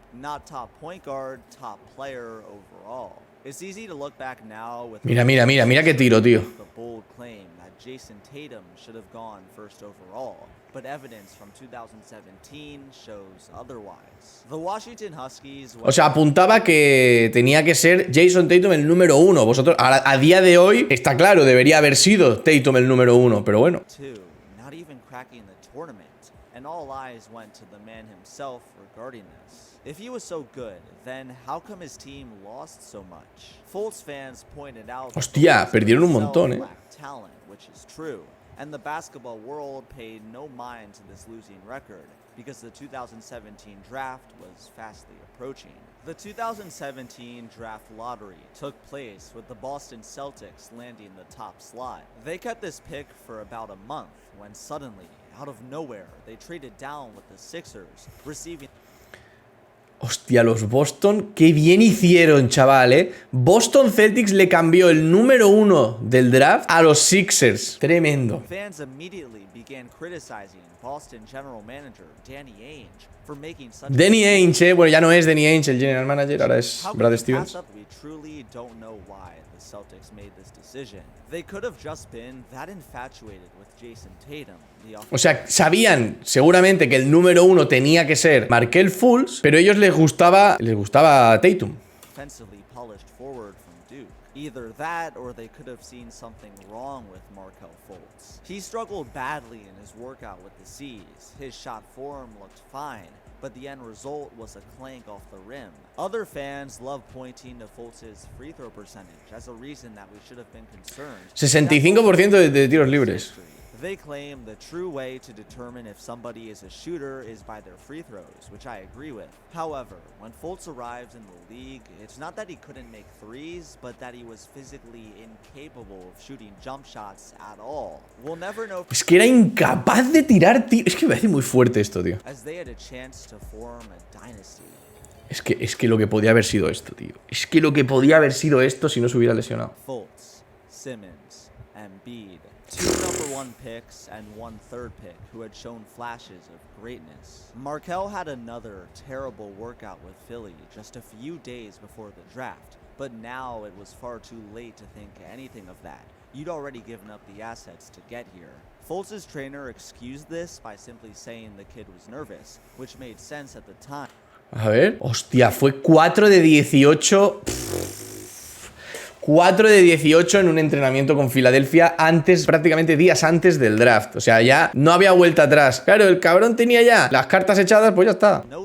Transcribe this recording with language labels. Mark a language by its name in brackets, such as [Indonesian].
[English] Not top point guard, top player overall. It's easy to look back now with [Spanish] mira qué tiro, tío. [English] The bold claim that Jason Tatum should have gone first overall, but evidence from 2017 shows otherwise. The Washington Huskies. [Spanish] O sea, apuntaba que tenía que ser Jason Tatum el número 1. Vosotros, a día de hoy, está claro, debería haber sido Tatum el número 1, pero bueno. [English] Not even cracking the tournament, and all eyes went to the man himself regarding this. If he was so good, then how come his team lost so much? Fultz fans pointed out. [Spanish] Hostia, perdieron un montón, [English] talent, which is true. And the basketball world paid no mind to this losing record because the 2017 draft was fastly approaching. The 2017 draft lottery took place with the Boston Celtics landing the top slot. They kept this pick for about a month when suddenly, out of nowhere, they traded down with the Sixers, receiving. [Spanish] Hostia, los Boston, qué bien hicieron, chaval, Boston Celtics le cambió el número 1 del draft a los Sixers. Tremendo. [English] Fans immediately began criticizing Boston general manager Danny Ainge for making such. [Spanish] Danny Ainge, bueno, ya no es Danny Ainge el general manager, ahora es Brad Stevens. [English] We truly don't know why the Celtics made this decision. They could have just been that infatuated with Jason Tatum. [Spanish] O sea, sabían seguramente que el número 1 tenía que ser Markelle Fultz, pero a ellos les gustaba Tatum. [English] Offensively polished forward from Duke. Either that or they could have seen something wrong with Markelle Fultz. He struggled badly in his workout with the C's. His shot form looked fine, but the end result was a clank off the rim. Other fans love pointing to Fultz's free throw percentage as a reason that we should have been concerned. [Spanish] 65% de tiros libres. [English] They claim the true way to determine if somebody is a shooter is by their free throws, which I agree with. However, when Fultz arrived in the league, it's not that he couldn't make threes, but that he was physically incapable of shooting jump shots at all. We'll never know. [Spanish] Es que era incapaz de tirar tiros. Es que me parece muy fuerte esto, tío. [English] As they had a chance to form a dynasty. [Spanish] Es que lo que podía haber sido esto, tío. Es que lo que podía haber sido esto si no se hubiera lesionado. [English] Fultz, Simmons, Embiid. 2 number 1 picks and 1 third pick who had shown flashes of greatness. Markelle had another terrible workout with Philly just a few days before the draft, but now it was far too late to think anything of that. You'd already given up the assets to get here. Fultz's trainer excused this by simply saying the kid was nervous, which made sense at the time. [Spanish] A ver, hostia, fue 4 de 18. 4 de 18 en un entrenamiento con Filadelfia prácticamente días antes del draft. O sea, ya no había vuelta atrás. Claro, el cabrón tenía ya las cartas echadas, pues ya está.